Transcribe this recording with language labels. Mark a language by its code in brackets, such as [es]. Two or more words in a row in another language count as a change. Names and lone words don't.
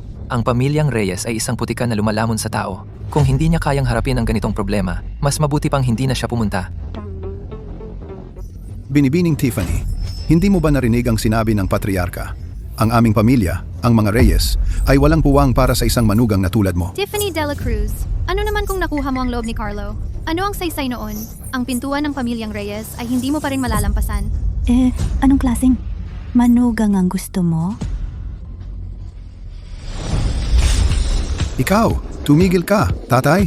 [tl] Ang pamilyang Reyes ay isang putikan na lumalamon sa tao. Kung hindi niya kayang harapin ang ganitong problema, mas mabuti pang hindi na siya pumunta. Binibining Tiffany, hindi mo ba narinig ang sinabi ng patriarka? Ang aming pamilya, ang mga Reyes, ay walang puwang para sa isang manugang na tulad mo. Tiffany de la Cruz, ano naman kung nakuha mo ang loob ni Carlo? Ano ang saysay noon? Ang pintuan ng pamilyang Reyes ay hindi mo pa rin malalampasan. Anong klaseng manugang ang gusto mo? Ikaw, tumigil ka, tatay.